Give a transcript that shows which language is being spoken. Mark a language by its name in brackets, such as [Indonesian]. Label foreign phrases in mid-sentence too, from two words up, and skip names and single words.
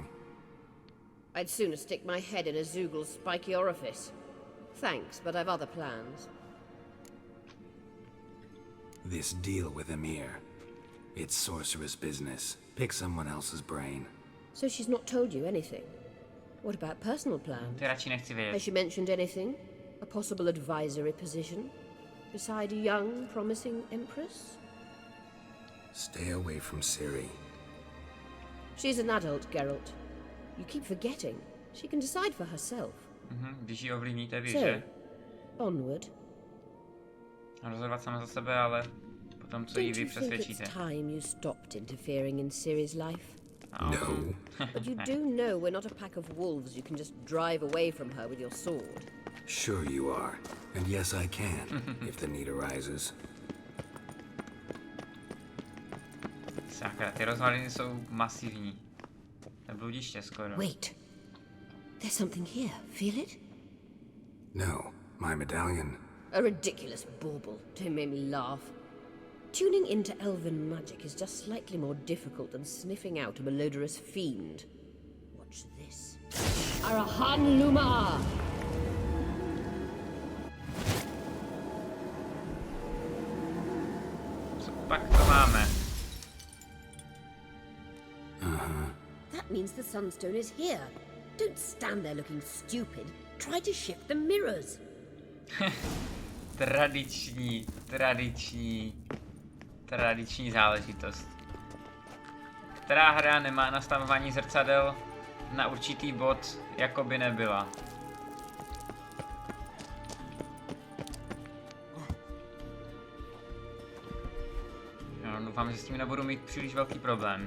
[English] I'd sooner stick my head in a Zoogl's spiky orifice. Thanks, but I've other plans. This deal with Emir. It's sorceress business. Pick someone else's brain. So she's not told you anything? What about personal plans? [Czech] Ty radši nechci [English] Has [Czech] vědět. [English] she mentioned anything? A possible advisory position? Beside a young, promising empress? Stay away from Ciri. She's an adult, Geralt. You keep forgetting. She can decide for herself. [Czech] Když ji ovlivníte vy, [English] So, [Czech] že? [English] onward. [Czech] Rozhodovat sama za sebe, ale potom co jí [English] Don't [Czech] vy [English] you think it's [Czech] přesvědčíte. [English] time you stopped interfering in Ciri's life? No. But you do know we're not a pack of wolves you can just drive away from her with your sword. Sure you are. And yes, I can, if the need arises. [Czech] Sakra, ty rozvaliny jsou masivní. To bludiště skoro. [English] Wait. There's something here. Feel it? No, my medallion. A ridiculous bauble. Don't make me laugh. Tuning into elven magic is just slightly more difficult than sniffing out a malodorous fiend. Watch this. Arahan Luma! [Czech] Co pak to máme? [English] That means the Sunstone is here. Don't stand there looking stupid. Try to shift the mirrors. [Czech] Tradiční záležitost. Která hra nemá nastavování zrcadel na určitý bod, jako by nebyla? No, doufám, že s tím nebudu mít příliš velký problém.